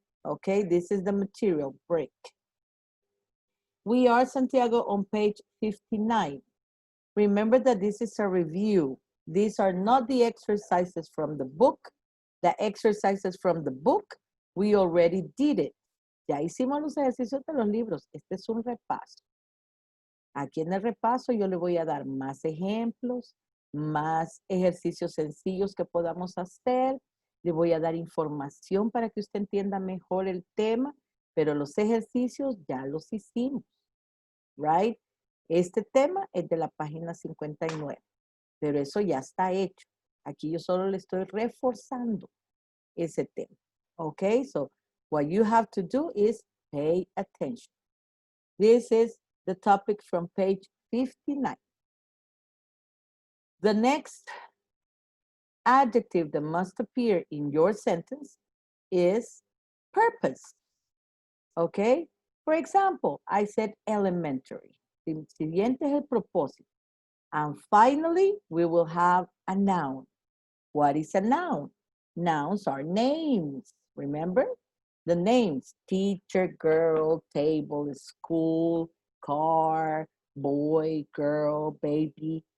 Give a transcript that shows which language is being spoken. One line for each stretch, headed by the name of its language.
English: Okay, this is the material, brick. We are, Santiago, on page 59. Remember that this is a review. These are not the exercises from the book. The exercises from the book, we already did it.
Spanish: Ya hicimos los ejercicios de los libros. Este es un repaso. Aquí en el repaso yo le voy a dar más ejemplos, más ejercicios sencillos que podamos hacer. Le voy a dar información para que usted entienda mejor el tema, pero los ejercicios ya los hicimos,
English: right?
Spanish: Este tema es de la página 59, pero eso ya está hecho. Aquí yo solo le estoy reforzando ese tema, okay?
English: So what you have to do is pay attention. This is the topic from page 59. The next adjective that must appear in your sentence is purpose. Okay? For example, I said elementary.
Spanish: El siguiente es el propósito.
English: And finally, we will have a noun. What is a noun? Nouns are names. Remember? The names, teacher, girl, table, school, car, boy, girl, baby.